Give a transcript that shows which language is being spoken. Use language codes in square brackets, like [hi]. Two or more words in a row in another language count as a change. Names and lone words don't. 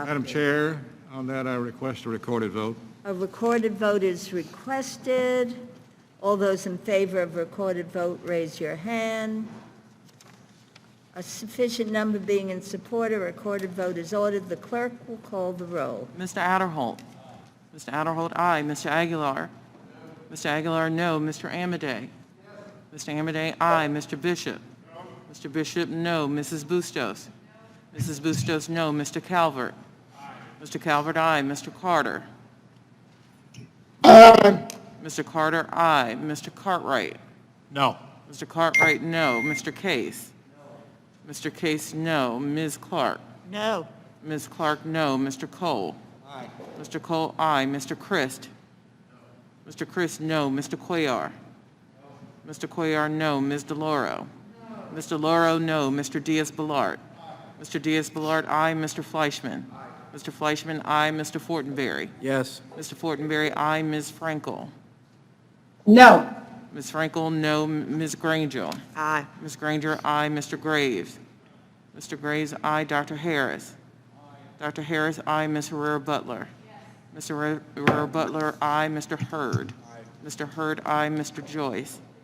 [en] Madam Chair, on that I request a recorded vote. A recorded vote is requested. All those in favor of recorded vote, raise your hand. A sufficient number being in support, a recorded vote is ordered. The clerk will call the roll. Mr. Adderholt. Mr. Adderholt, aye. Mr. Aguilar. Mr. Aguilar, no. Mr. Amadei. Mr. Amadei, aye. Mr. Bishop. Mr. Bishop, no. Mrs. Bustos. Mrs. Bustos, no. Mr. Calvert. Mr. Calvert, aye. Mr. Carter. Mr. Carter, aye. Mr. Cartwright. No. Mr. Cartwright, no. Mr. Case. Mr. Case, no. Ms. Clark. No. Ms. Clark, no. Mr. Cole. Aye. Mr. Cole, aye. Mr. Christ. Mr. Christ, no. Mr. Cuellar. Mr. Cuellar, no. Ms. DeLauro. Mr. DeLauro, no. Mr. Diaz-Balart. Mr. Diaz-Balart, aye. Mr. Fleischman. Mr. Fleischman, aye. Mr. Fortenberry. Yes. Mr. Fortenberry, aye. Ms. Frankel. No. Ms. Frankel, no. Ms. Granger. Aye. Ms. Granger, aye. Mr. Graves. Mr. Graves, aye. Dr. Harris. Dr. Harris, aye. Ms. Herrera-Butler. Mr. Herrera-Butler, aye. Mr. Hurd. Mr. Hurd, aye. Mr. Joyce.